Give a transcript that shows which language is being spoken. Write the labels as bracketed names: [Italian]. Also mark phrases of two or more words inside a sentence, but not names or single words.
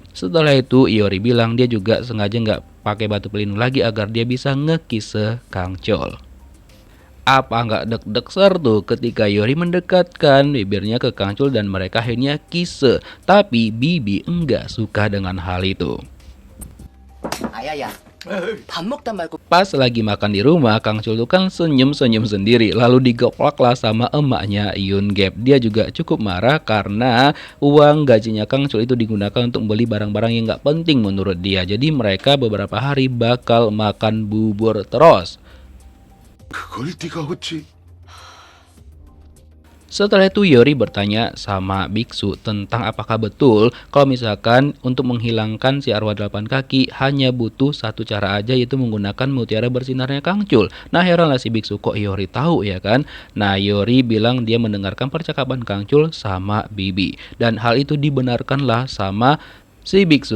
[Indonesian] Setelah itu Iori bilang dia juga sengaja nggak pakai batu pelindung lagi agar dia bisa ngekise Kang Chul. Apa nggak deg-deg tuh ketika Iori mendekatkan bibirnya ke Kang Chul dan mereka akhirnya kise. Tapi Bibi enggak suka dengan hal itu. [Korean] 아야야, 밥 먹다 말고 [Indonesian] Pas lagi makan di rumah, Kang Chul tuh kan senyum-senyum sendiri. Lalu digoplak lah sama emaknya Yun Gap. Dia juga cukup marah karena uang gajinya Kang Chul itu digunakan untuk beli barang-barang yang nggak penting menurut dia. Jadi mereka beberapa hari bakal makan bubur terus. [Korean] 그걸 네가 어찌? [Indonesian] Setelah itu Iori bertanya sama biksu tentang apakah betul kalau misalkan untuk menghilangkan si arwah 8 kaki hanya butuh satu cara aja yaitu menggunakan mutiara bersinarnya Kang Chul. Nah heranlah si biksu kok Iori tahu ya kan. Nah Iori bilang dia mendengarkan percakapan Kang Chul sama Bibi dan hal itu dibenarkanlah sama si biksu.